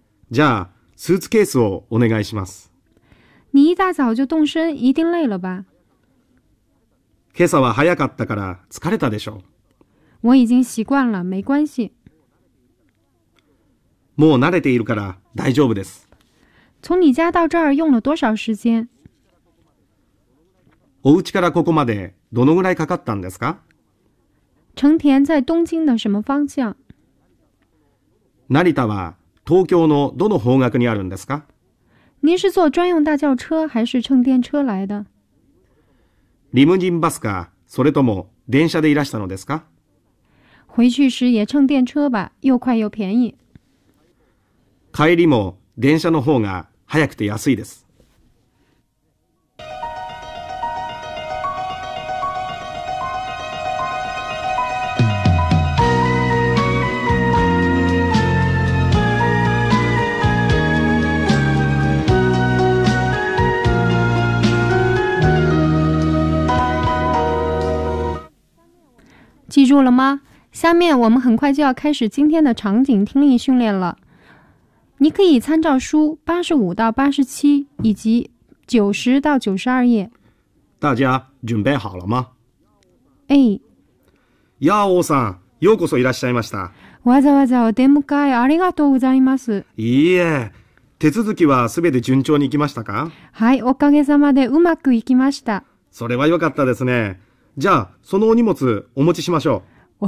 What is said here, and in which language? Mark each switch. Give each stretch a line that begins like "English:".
Japanese: じゃあ、スーツケースをお願いします。
Chinese: 你一大早就动身、一定累了吧？
Japanese: 今朝は早かったから疲れたでしょう。
Chinese: 我已经习惯了、没关系。
Japanese: もう慣れているから大丈夫です。
Chinese: 从你家到这儿用了多少时间？
Japanese: お家からここまでどのぐらいかかったんですか？
Chinese: 成田在东京的什么方向？
Japanese: 成田は東京のどの方角にあるんですか？
Chinese: 您是坐专用大轿车还是乘电车来的？
Japanese: リムジンバスか、それとも電車でいらしたのですか？
Chinese: 回去时也乘电车吧，又快又便宜。
Japanese: 帰りも電車の方が早くて安いです。
Chinese: 记住了吗？下面我们很快就要开始今天的场景听力训练了。你可以参照书85到87以及90到92页。大家准备好了吗？哎，
Japanese: ヤオさん、ようこそいらっしゃいました。わざわざお出迎えありがとうございます。いいえ、手続きはすべて順調に行きましたか？はい、おかげさまでうまくいきました。それはよかったですね。じゃあそのお荷物お持ちしましょう。